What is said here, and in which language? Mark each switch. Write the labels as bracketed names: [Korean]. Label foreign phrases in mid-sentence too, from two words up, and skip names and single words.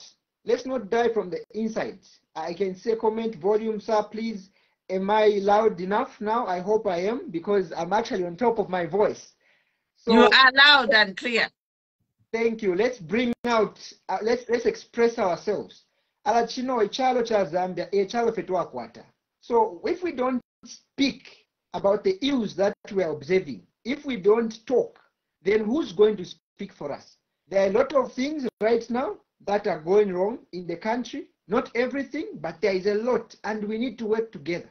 [English] Let's not die from the inside. I can say comment volume, sir, please. Am I loud enough now? I hope I am, because I'm actually on top of my voice. So, you are loud and clear. Thank you. Let's bring out, let's express ourselves. [Bemba] Alachino echalo cha Zambia, echalo fetwa kwata. [English] So if we don't speak about the ills that we are observing, if we don't talk, then who's going to speak for us? There are a lot of things right now that are going wrong in the country. Not everything, but there is a lot, and we need to work together.